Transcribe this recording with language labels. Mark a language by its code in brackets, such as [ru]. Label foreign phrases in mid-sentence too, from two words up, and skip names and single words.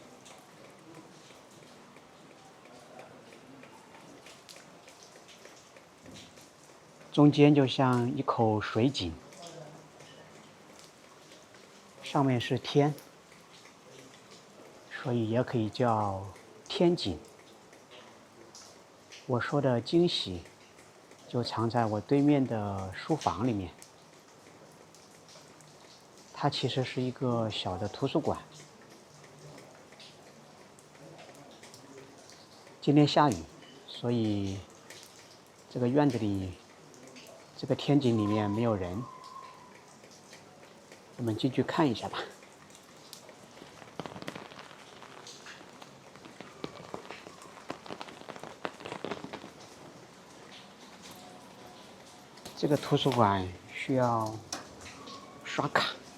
[zh] 中間就像一口水井，上面是天，所以也可以叫天井。我說的驚喜就藏在我對面的書房裡面，它其實是一個小的圖書館。今天下雨，所以這個院子裡，這個天井裡面沒有人。我們進去看一下吧。這個圖書館需要刷卡。